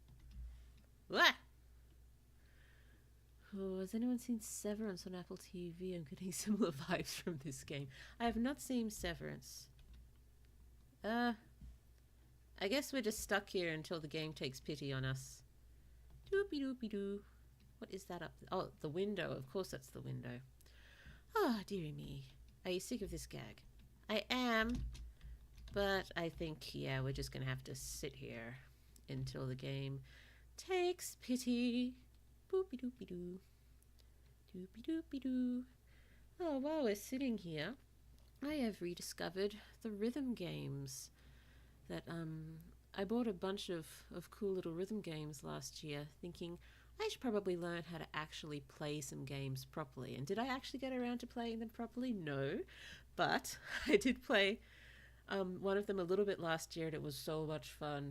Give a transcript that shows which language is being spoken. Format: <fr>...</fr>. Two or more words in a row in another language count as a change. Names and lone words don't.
<en>Oh, has anyone seen Severance on Apple TV? I'm getting similar vibes from this game. I have not seen Severance. I guess we're just stuck here until the game takes pity on us. Doopy doopy doo. What is that up? Oh, the window. Of course that's the window. Oh, dearie me. Are you sick of this gag? I am. But I think, yeah, we're just going to have to sit here until the game takes pity. Boopy doopy doo. Doopy doopy doo. Oh, while we're sitting here, I have rediscovered the rhythm games that I bought a bunch of cool little rhythm games last year, thinking I should probably learn how to actually play some games properly. And did I actually get around to playing them properly? No, but I did play one of them a little bit last year, and it was so much fun.</en>